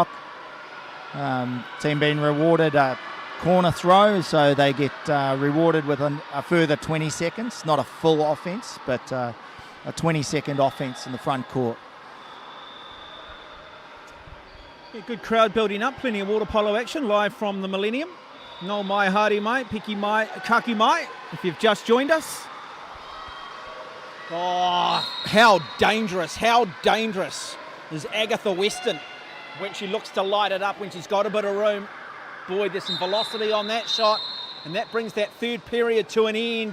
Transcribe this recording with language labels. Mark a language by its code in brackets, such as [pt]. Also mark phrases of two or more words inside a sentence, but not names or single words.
[en] Team being rewarded a corner throw, so they get rewarded with a further 20 seconds. Not a full offence, but a 20-second offence in the front court. Yeah, good crowd building up, plenty of water polo action live from the Millennium. [mi] No mai, haere mai, piki mai, kaki mai, [en] if you've just joined us. Oh, how dangerous is Agatha Weston when she looks to light it up, when she's got a bit of room. Boy, there's some velocity on that shot, and that brings that third period to an end.